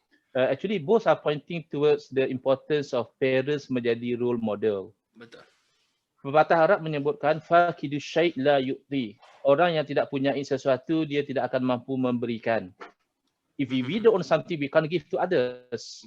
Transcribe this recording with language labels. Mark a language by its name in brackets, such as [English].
[English] Actually both are pointing towards the importance of parents [Malay] menjadi [English] role model. [Malay] Betul. Pepatah Arab menyebutkan [Arabic] faqidu syai' la yu'ti. [Malay] Orang yang tidak punya sesuatu dia tidak akan mampu memberikan. [English] If we don't own something, we can't give to others.